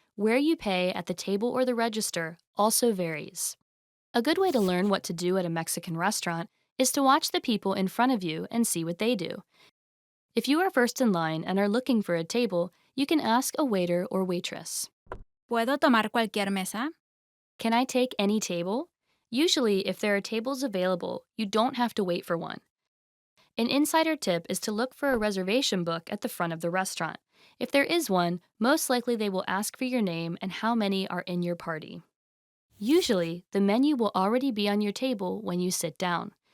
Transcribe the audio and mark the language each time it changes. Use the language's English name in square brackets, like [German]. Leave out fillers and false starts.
[English] Where you pay at the table or the register also varies. A good way to learn what to do at a Mexican restaurant is to watch the people in front of you and see what they do. If you are first in line and are looking for a table, you can ask a waiter or waitress, [Spanish] ¿Puedo tomar cualquier mesa? [English] can I take any table? Usually, if there are tables available, you don't have to wait for one. An insider tip is to look for a reservation book at the front of the restaurant. If there is one, most likely they will ask for your name and how many are in your party. Usually, the menu will already be on your table when you sit down.